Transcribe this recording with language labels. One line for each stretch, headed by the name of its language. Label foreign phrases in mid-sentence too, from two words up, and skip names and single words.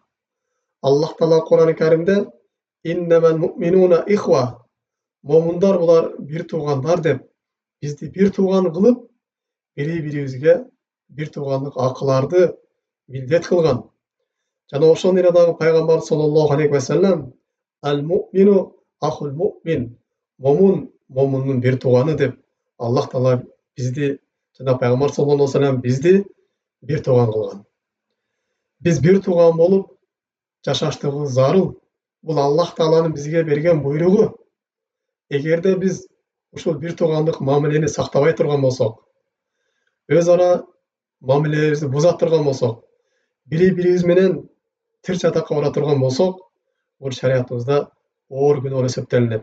Kyrgyz: Аллах Таала Кур'ан-ы Каримде
Arabic: «إنما المؤمنون إخوة»,
Kyrgyz: момундар булар бир туугандар деп, бизди бир тууган кылып, бири-бирибизге бир туугандык акыларды милдет кылган. Жана ошону эле дагы пайгамбар
Arabic: صلى الله عليه وسلم المؤمن أخو المؤمن»,
Kyrgyz: момун момундун бир тууганы деп Аллах Таала бизди, жана пайгамбар
Arabic: صلى الله عليه وسلم
Kyrgyz: бизди бир тууган кылган. Биз бир тууган болуп жашаштыгыбыз зарыл. Бул Аллах Тааланын бизге берген буйругу. Эгерде биз ушул бир туугандык мамилени сактабай турган болсок, өз ара мамилебизди буза турган болсок, бири-бирибиз менен тир чатакка бара турган болсок, бул шариятыбызда оор күнөө болуп эсептелинет.